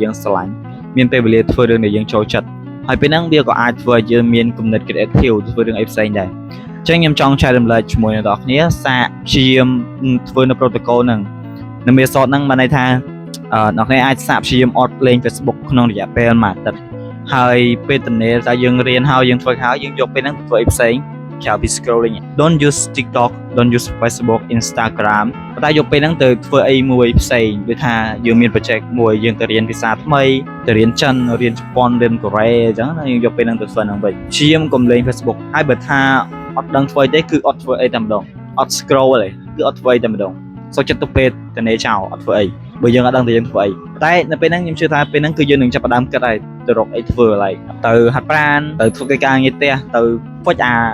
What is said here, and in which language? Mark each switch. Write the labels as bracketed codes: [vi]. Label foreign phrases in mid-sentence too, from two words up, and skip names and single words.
[km] យើងស្រឡាញ់មានពេលវេលាធ្វើរឿងដែលយើងចូលចិត្តហើយពេលហ្នឹងវាក៏អាចធ្វើឲ្យយើងមានគំនិត creative ធ្វើរឿងអីផ្សេងដែរអញ្ចឹងខ្ញុំចង់ចែករំលែកជាមួយអ្នកនរគ្នាសាកព្យាយាមធ្វើនៅ protocol ហ្នឹងនៅមេសតហ្នឹងបានន័យ ថាអ្នកគ្នាអាចសាកព្យាយាមអត់លេង Facebook ក្នុងរយៈពេលមួយអាទិត្យហើយពេលទំនេរតែយើងរៀនហើយយើងធ្វើហើយយើងយកពេលហ្នឹងទៅធ្វើអីផ្សេងក្រៅពី [en] scrolling don't use TikTok don't use Facebook Instagram [km] ប៉ុន្តែយកពេលហ្នឹងទៅធ្វើអីមួយផ្សេងដូចថាយើងមាន project មួយយើងទៅរៀនភាសាថ្មីទៅរៀនចិនរៀនជប៉ុនរៀនកូរ៉េអញ្ចឹងយើងយកពេលហ្នឹងទៅធ្វើហ្នឹងវិញព្យាយាមកុំលេង Facebook ហើយបើថាអត់ដឹងធ្វើអីទេគឺអត់ធ្វើអីតែម្ដងអត់ scroll ទេគឺអត់ធ្វើអីតែម្ដងសុខចិត្តទៅពេលទៅនេចោលអត់ធ្វើអីបើយើងអត់ដឹងថាយើងធ្វើអីតែនៅពេលហ្នឹងខ្ញុំជឿថាពេលហ្នឹងគឺយើងនឹងចាប់ផ្ដើមគិតហើយទៅរកអីធ្វើឡើយទៅហាត់ប្រាណទៅធ្វើកិច្ចការងារផ្ទះទៅហ្វុចអា